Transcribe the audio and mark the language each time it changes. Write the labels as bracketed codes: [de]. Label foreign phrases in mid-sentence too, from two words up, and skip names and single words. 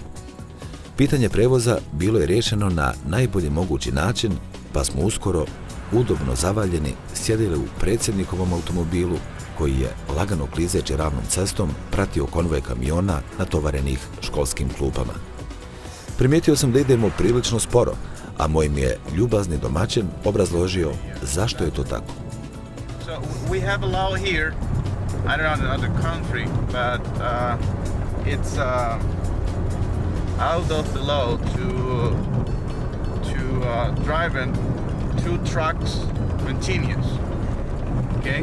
[hr] Pitanje prevoza bilo je riješeno na najbolji mogući način, pa smo uskoro, udobno zavaljeni, sjedili u predsjednikovom automobilu, koji je, lagano klizeći ravnom cestom, pratio konvoj kamiona natovarenih školskim klupama. Primijetio sam da idemo prilično sporo, a moj mi je ljubazni domaćin obrazložio zašto je to tako. [en] So we have a law here, I don't know in other country, but it's out of the law to drive in 2 trucks continuous. Okay?